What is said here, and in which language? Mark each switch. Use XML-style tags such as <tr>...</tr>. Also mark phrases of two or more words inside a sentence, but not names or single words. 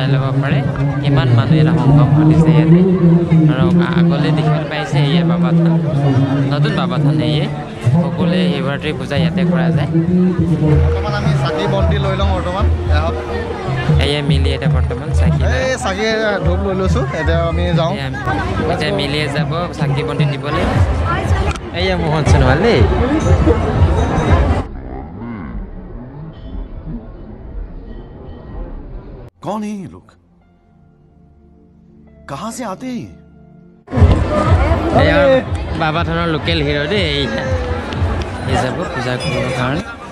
<as>ল'ব পাৰে ইমান মানুহ এটা সংগম ঘটিছে ইয়াতে ধৰক আগলৈ দেখিবলৈ পাইছে এয়ে বাবাথান নতুন বাবাথান এয়ে সকলোৱে শিৱৰাত্ৰি পূজা ইয়াতে কৰা যায় আমি চাকি বন্তি লৈ লওঁ বৰ্তমান এয়া মিলি এটা বৰ্তমান চাকি ধূপ লৈ লৈছোঁ এতিয়া আমি যাওঁ এতিয়া মিলিয়ে যাব চাকি বন্তি দিবলৈ এয়া মোহন সোণোৱাল দেই</as> <hi>कौन है ये लोग कहाँ से आते हैं</hi> <as>বাবাথানৰ</as> <en>local hero'</en> <as>দেই এই যাব পূজা কৰিবৰ কাৰণে</as>